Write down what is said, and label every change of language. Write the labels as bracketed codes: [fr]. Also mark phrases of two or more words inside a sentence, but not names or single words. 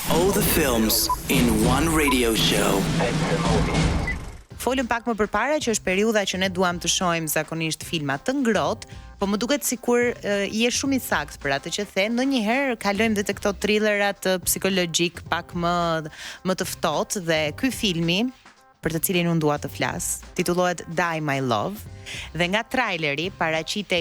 [en] All the films in one radio show. [sq] Folëm pak më përpara që është periudha që ne duam të shohim zakonisht filma të ngrohtë, po më duket sikur je shumë i saktë për atë që the. Ndonjëherë kalojmë dhe te këto thrillerat psikologjik pak më të ftohtë dhe ky filmi për të cilin unë dua të flas, titullohet Die My Love, dhe nga traileri paraqitej,